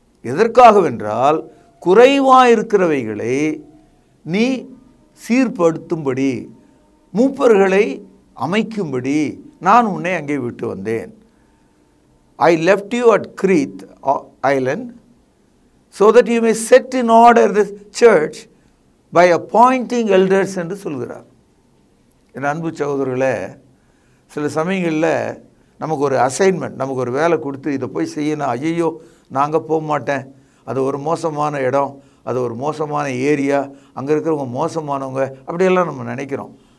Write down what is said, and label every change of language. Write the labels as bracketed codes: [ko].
[ta] எதற்காகவென்றால் குறைவாயிருக்கிறவைகளை நீ சீர்படுத்தும்படி, மூப்பர்களை அமைக்கும்படி நான் உன்னை அங்கே விட்டு வந்தேன். [en] I left you at Crete island so that you may set in order the church by appointing elders [ta] என்று சொல்கிறார். என் அன்பு சகோதரர்களே, சில சமயங்களில் நமக்கு ஒரு அசைன்மெண்ட், நமக்கு ஒரு வேலை கொடுத்து இதை போய் செய்யணும். ஐயோ நாங்கள் போக மாட்டேன், அது ஒரு மோசமான இடம், அது ஒரு மோசமான ஏரியா, அங்கே இருக்கிறவங்க மோசமானவங்க, அப்படியெல்லாம் நம்ம நினைக்கிறோம்.